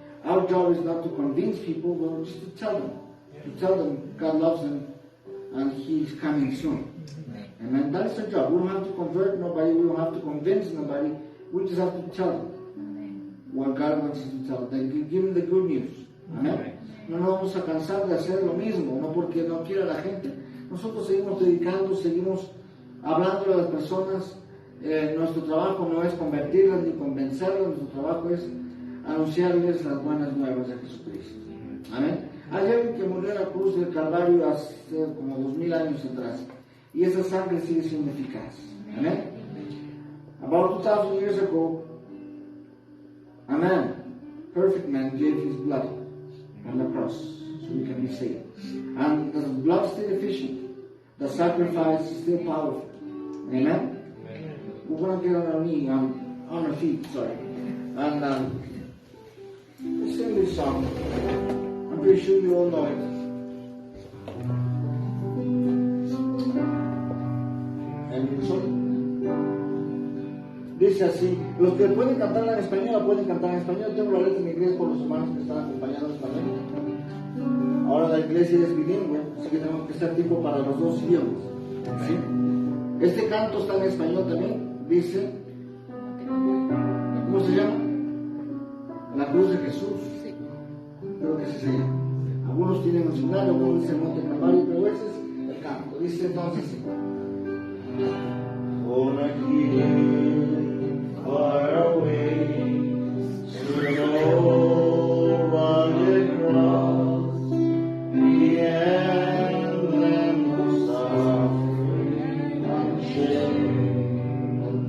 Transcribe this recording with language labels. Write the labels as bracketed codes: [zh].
[en] Our job is not to convince people, but just to tell them. To tell them God loves them and He's coming soon. Amen. That's the job. We don't have to convert nobody. We don't have to convince nobody. We just have to tell them what God wants us to tell them. Give them the good news. Amen. [es] No nos vamos a cansar de hacer lo mismo, no porque no quiera la gente. Nosotros seguimos predicando, seguimos hablando a las personas. Nuestro trabajo no es convertirlas ni convencerlas, nuestro trabajo es anunciarles las buenas nuevas de Jesucristo. Amén. Hay alguien que murió en la cruz del Calvario hace como 2000 años atrás, y esa sangre sigue siendo eficaz. Amén. [en] About 2000 years ago, a man, perfect man, gave his blood on the cross so we can be saved. And the blood is still efficient. The sacrifice is still powerful. Amen. We're going to get on our knee, on our feet, sorry. And let's sing this song. I'm pretty sure you all know it. And [es] dice así, los que pueden cantarla en español, la pueden cantar en español. Tengo la letra en inglés por los hermanos que están acompañándonos también. Ahora la iglesia es bilingüe, así que tenemos que estar tipo para los dos idiomas. ¿Sí? Este canto está en español también. Dice, ¿cómo se llama? La cruz de Jesús. Creo que ese se llama. Algunos tienen un celular, algunos dicen Monte Calvario, pero ese es el canto. Dice entonces, [en] on a hill far away, to no rugged cross, the emblem of suffering and shame.